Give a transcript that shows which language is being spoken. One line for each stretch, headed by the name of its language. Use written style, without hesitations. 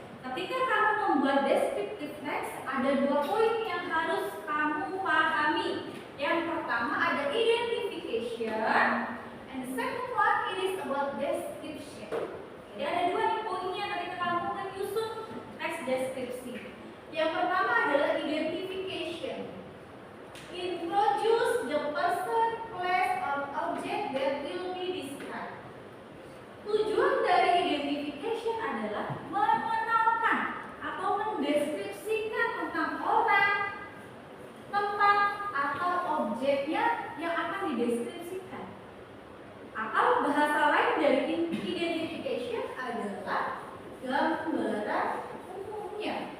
Indonesian: Ketika kamu membuat descriptive text, ada dua poin yang harus kamu pahami. Yang pertama ada
English: identification, and the second one it is about description.
Indonesian: Jadi ada dua nih poinnya ketika kamu menyusun teks deskripsi. Yang pertama adalah identification.
English: Introduce the person, place, or object that will be described.
Indonesian: Tujuan dari identification adalah mengenalkan atau mendeskripsikan tentang orang, tempat, atau objeknya yang akan dideskripsikan. Atau bahasa lain dari identification adalah gambaran umumnya.